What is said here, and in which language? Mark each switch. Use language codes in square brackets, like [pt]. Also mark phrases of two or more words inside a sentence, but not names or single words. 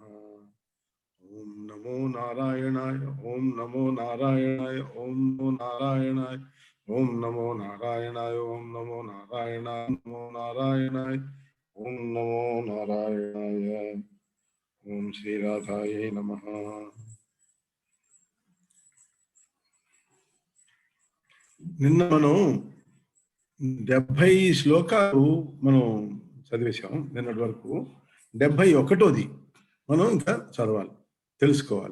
[sa] ओम नमो नारायणाय ओम नमो नारायणाय ओम नमो नारायणाय ओम नमो नारायणाय ओम नमो नारायणाय नमो नारायणाय ओम नमो नारायणाय। ओम श्री राधाय नमः। [te] నిన్న మనం 70 శ్లోకాలు మనం చదివేశాం నిన్నటి వరకు. 71ది మనం ఇంకా చదవాలి, తెలుసుకోవాలి.